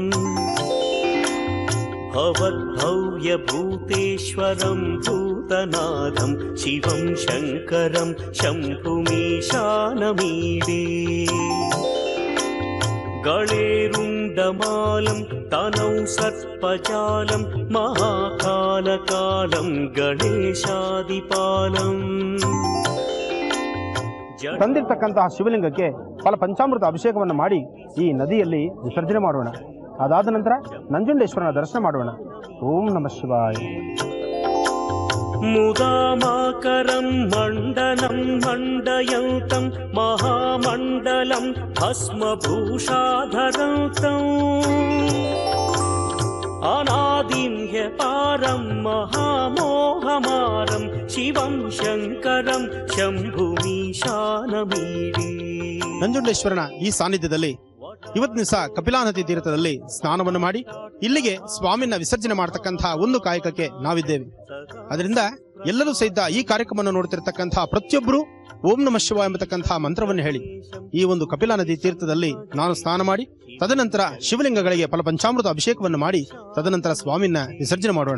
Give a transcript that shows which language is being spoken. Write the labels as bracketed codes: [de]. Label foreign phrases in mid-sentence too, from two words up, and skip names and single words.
[sa] भवद्भव्यभूतेश्वरं भूतनाथं शिवं शङ्करं शम्भुमीशानमीडे. गळेरुण्डमालं तनौ सर्पजालं महाकालकालं गणेशादिपालं. [kn] ತಂದಿರ್ತಕ್ಕಂತಹ ಶಿವಲಿಂಗಕ್ಕೆ ಫಲ ಪಂಚಾಮೃತ ಅಭಿಷೇಕವನ್ನು ಮಾಡಿ ಈ ನದಿಯಲ್ಲಿ ವಿಸರ್ಜನೆ ಮಾಡೋಣ. ಅದಾದ ನಂತರ ನಂಜುಂಡೇಶ್ವರನ ದರ್ಶನ ಮಾಡೋಣ. [sa] ಓಂ ನಮಃ ಶಿವಾಯ. मुदामाकरं मण्डनं मण्डयन्तं महामण्डलं भस्मभूषाधरन्तम् अनादिं ह्यपारं महामोहमारं शिवं शङ्करं शम्भुमीशानमीडे. [kn] ನಂಜುಂಡೇಶ್ವರನ ಈ ಸಾನ್ನಿಧ್ಯದಲ್ಲಿ ಇವತ್ತು ದಿವಸ ಕಪಿಲಾ ನದಿ ತೀರ್ಥದಲ್ಲಿ ಸ್ನಾನವನ್ನು ಮಾಡಿ ಇಲ್ಲಿಗೆ ಸ್ವಾಮಿನ ವಿಸರ್ಜನೆ ಮಾಡತಕ್ಕಂತಹ ಒಂದು ಕಾಯಕಕ್ಕೆ ನಾವಿದ್ದೇವೆ. ಅದರಿಂದ ಎಲ್ಲರೂ ಸಹಿತ ಈ ಕಾರ್ಯಕ್ರಮವನ್ನು ನೋಡ್ತಿರ್ತಕ್ಕಂತಹ ಪ್ರತಿಯೊಬ್ಬರು [sa] ಓಂ ನಮಃ ಶಿವಾಯ [kn] ಎಂಬತಕ್ಕಂತಹ ಮಂತ್ರವನ್ನು ಹೇಳಿ ಈ ಒಂದು ಕಪಿಲಾ ನದಿ ತೀರ್ಥದಲ್ಲಿ ನಾನು ಸ್ನಾನ ಮಾಡಿ ತದನಂತರ ಶಿವಲಿಂಗಗಳಿಗೆ ಫಲ ಪಂಚಾಮೃತ ಅಭಿಷೇಕವನ್ನು ಮಾಡಿ ತದನಂತರ ಸ್ವಾಮಿನ ವಿಸರ್ಜನೆ ಮಾಡೋಣ.